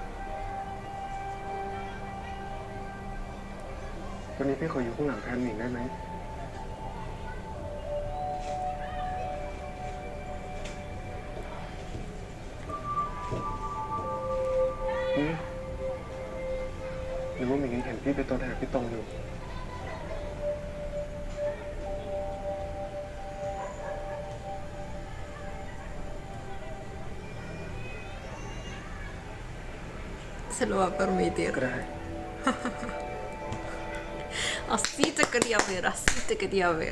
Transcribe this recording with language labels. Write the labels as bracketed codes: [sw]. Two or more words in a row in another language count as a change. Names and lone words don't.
[th] วันนี้พี่ขออยู่ข้างหลังแทนหมิงได้ไหมหรือว่าหมิงยังเห็นพี่เป็นตัวแทนพี่ตรงอยู่ [es] Se lo va a permitir. [th] ก็ได้ [es] Así te quería ver, así te quería ver.